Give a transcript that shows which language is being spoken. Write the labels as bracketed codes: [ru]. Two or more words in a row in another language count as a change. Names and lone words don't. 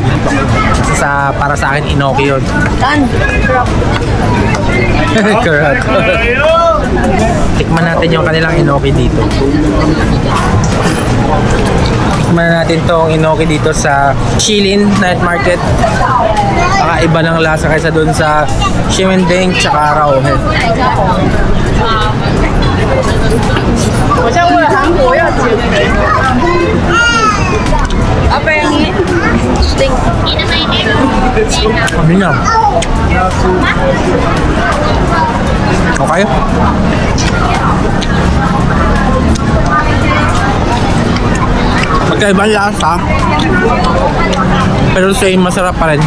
[tl] Para sa akin, inoki yun. Correct. Tikman natin yung kanilang inoki dito. Tikman natin tong inoki dito sa Shilin Night Market. Iba ng lasa kaysa dun sa Shimending tsaka Rauhe. [id] Apa yang ini? Sting. Ini mainnya. [tl] Ano na? Okay? Magkaibang lasa. Pero same, masarap pa rin.